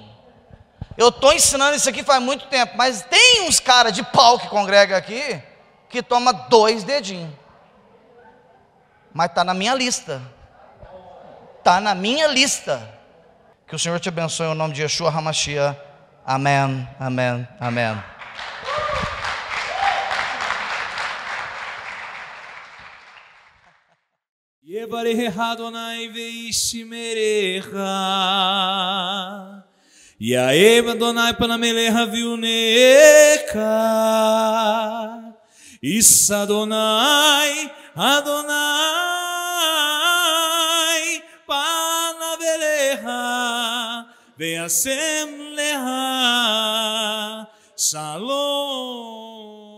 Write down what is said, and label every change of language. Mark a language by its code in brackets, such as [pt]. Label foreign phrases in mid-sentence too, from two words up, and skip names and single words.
[pt] Eu estou ensinando isso aqui faz muito tempo, mas tem uns caras de pau que congrega aqui, que toma 2 dedinhos. Mas está na minha lista. Está na minha lista. Que o Senhor te abençoe em nome de Yeshua HaMashiach. Amém, amém, amém. [he] יברכך אדוני וישמרך, יאב אדוני פנמלך ויחנך, ישא אדוני, אדוני פניו אליך, וישם לך, שלום.